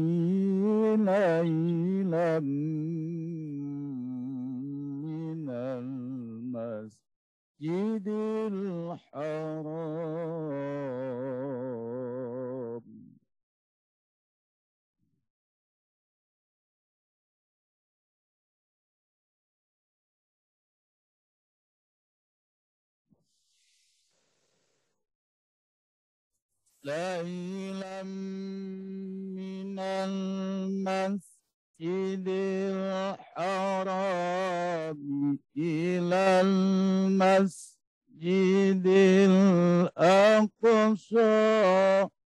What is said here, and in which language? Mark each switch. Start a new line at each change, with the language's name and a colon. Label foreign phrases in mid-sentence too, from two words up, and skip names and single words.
Arabic: ليلا من المسجد الحرام ليلا من المسجد الحرام إلى المسجد الأقصى